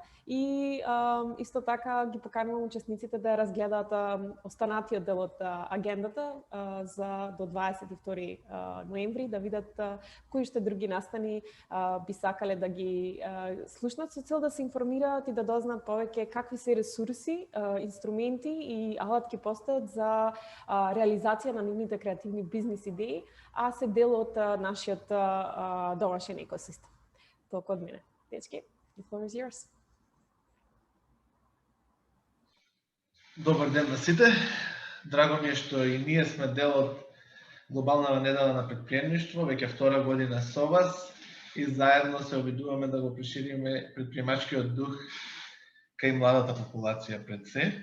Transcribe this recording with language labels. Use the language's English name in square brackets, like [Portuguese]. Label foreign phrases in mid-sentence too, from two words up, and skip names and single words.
[Macedonian] и исто така ги поканувам учесниците да разгледаат останатиот дел од агендата за до 22 ноември, да видат кои што други настани би сакале да ги слушнат, со цел да се информираат и да дознаат повеќе какви се ресурси, инструменти и алатки постојат за реализација на нивните креативни бизнис идеи, а се дел од нашиот домашен екосистем. Толку од мене. Дечки, [English] the floor is yours. [Macedonian] Добар ден на сите. Драго ми е што и ние сме дел од Глобалната недела на предприемништво, веќе втора година со вас, и заедно се обидуваме да го прошириме предприемачкиот дух кај младата популација пред се.